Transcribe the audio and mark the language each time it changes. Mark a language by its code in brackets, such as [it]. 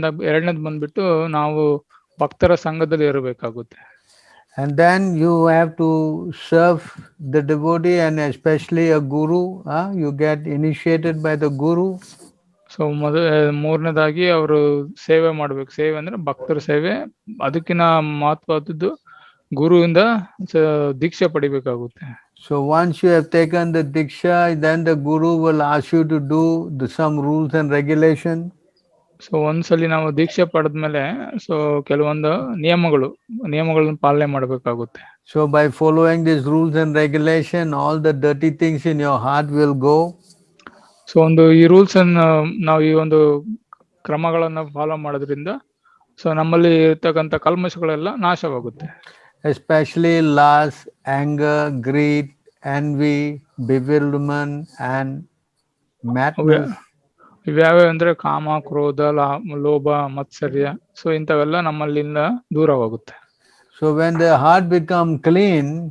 [kn] ಎರಡನೇದು ಬಂದ್ಬಿಟ್ಟು ನಾವು ಭಕ್ತರ ಸಂಘದಲ್ಲಿ ಇರಬೇಕಾಗುತ್ತೆ. [en] And then you have to serve the devotee and especially a guru. You get initiated by the guru. [kn] So ಮೂರನೇದಾಗಿ ಅವರು ಸೇವೆ ಮಾಡ್ಬೇಕು. ಸೇವೆ ಅಂದ್ರೆ ಭಕ್ತರ ಸೇವೆ. ಅದಕ್ಕಿಂತ ಮಹತ್ವದ್ದು ಗುರುವಿಂದ ದೀಕ್ಷೆ ಪಡಿಬೇಕಾಗುತ್ತೆ. [en] So once you have taken the diksha, then the guru will ask you to do some rules and regulation. [kn] So ಒಂದ್ಸಲಿ ನಾವು ದೀಕ್ಷೆ ಪಡೆದ್ಮೇಲೆ ಸೊ ಕೆಲವೊಂದು ನಿಯಮಗಳನ್ನ ಪಾಲನೆ ಮಾಡಬೇಕಾಗುತ್ತೆ. [en] So by following these rules and regulation, all the dirty things in your heart will go. [kn] So ಈ rules ಅನ್ನು ನಾವು ಈ ಒಂದು ಕ್ರಮಗಳನ್ನ ಫಾಲೋ ಮಾಡೋದ್ರಿಂದ ಸೊ ನಮ್ಮಲ್ಲಿ ಇರ್ತಕ್ಕಂಥ ಕಲ್ಮಶಗಳೆಲ್ಲ ನಾಶವಾಗುತ್ತೆ. [en] Especially lust, anger, greed, envy, bewilderment and madness. [kn] ಇವ್ಯಾವ ಅಂದ್ರೆ ಕಾಮ, ಕ್ರೋಧ, ಲೋಭ, ಮತ್ಸರ್ಯ. ಸೊ ಇಂಥವೆಲ್ಲ ನಮ್ಮಲ್ಲಿಂದ ದೂರವಾಗುತ್ತೆ. [en] So when the heart become clean,